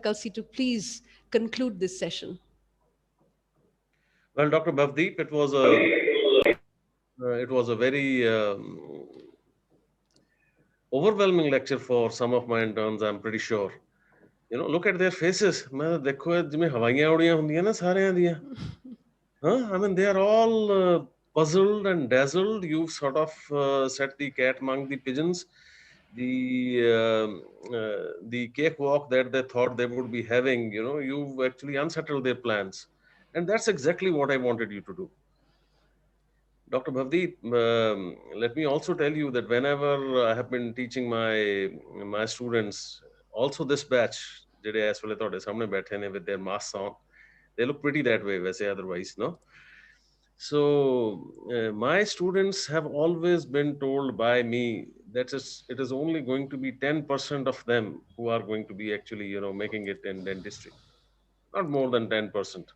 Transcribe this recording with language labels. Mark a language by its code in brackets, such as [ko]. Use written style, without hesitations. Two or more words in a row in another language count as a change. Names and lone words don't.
[en] Kalsi to please conclude this session. Well, Dr. Bhavdeep, it was a very overwhelming lecture for some of my interns, I'm pretty sure. You know, look at their faces. [pa] ਮੈਂ ਦੇਖੋ ਜਿਮੇਂ ਹਵਾਈਆਂ ਉੱਡੀਆਂ ਹੋਂਦੀਆਂ ਨਾ ਸਾਰੇ ਦੀਆਂ. [en] Huh? I mean, they are all puzzled and dazzled. You've sort of set the cat among the pigeons. The cakewalk that they thought they would be having, you know, you've actually unsettled their plans. And that's exactly what I wanted you to do. Dr. Bhavdeep, let me also tell you that whenever I have been teaching my students, also this batch, [pa] ਜਿਹੜੇ ਇਸ ਵੇਲੇ ਤੁਹਾਡੇ ਸਾਹਮਣੇ ਬੈਠੇ ਨੇ [en] with their masks on, they look pretty that way ਵੈਸੇ otherwise, no? So my students have always been told by me that it is only going to be 10% of them who are going to be actually, you know, making it in dentistry, not more than 10%.